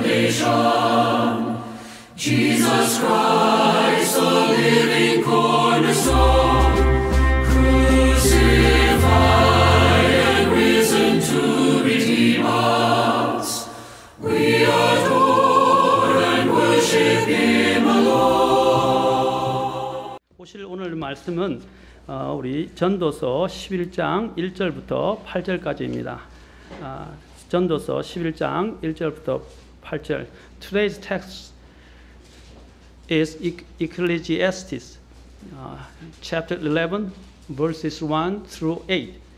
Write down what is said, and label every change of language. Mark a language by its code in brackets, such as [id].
[en] salvation, Jesus Christ, the living cornerstone, crucified and risen to redeem us. We adore and worship Him alone. [ko] 보실 오늘 말씀은 우리 전도서 11장 1절부터 8절까지입니다. 전도서 11장 1절부터 8절. [en] Today's text is Ecclesiastes, chapter 11, verses 1 through 8.